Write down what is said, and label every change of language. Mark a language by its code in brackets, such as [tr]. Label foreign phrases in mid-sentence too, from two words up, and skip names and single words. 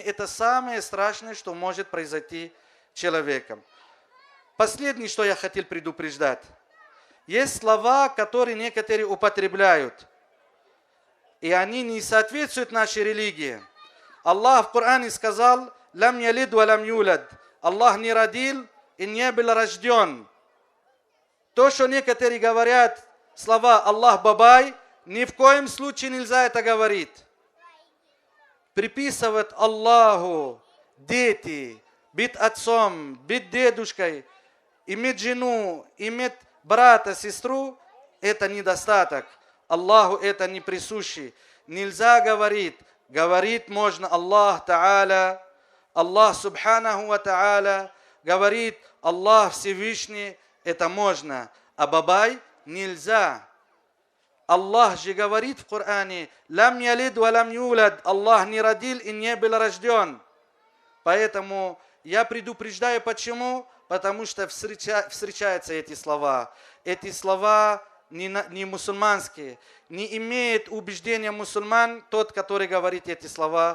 [ru] Это самое страшное, что может произойти человеком. Последнее, что я хотел предупреждать. Есть слова, которые некоторые употребляют, и они не соответствуют нашей религии. Аллах в Коране сказал: [ar] «لم يلد ولم يولد». [ru] Аллах не родил и не был рожден. То, что некоторые говорят слова «Аллах бабай», ни в коем случае нельзя это говорить. Приписывать Аллаху дети, быть отцом, быть дедушкой, иметь жену, иметь брата, сестру – это недостаток. Аллаху это не присуще. Нельзя говорить. Говорить можно [ar] الله تعالى, الله سبحانه وتعالى. [ru] Говорит Аллах Всевышний, это можно. А бабай нельзя. Аллах же говорит в Коране: [ar] «لم يلد ولم يولد». [ru] Аллах не родил и не был рожден. Поэтому я предупреждаю, почему? Потому что встречаются эти слова. Эти слова не мусульманские. Не имеет убеждения мусульман тот, который говорит эти слова.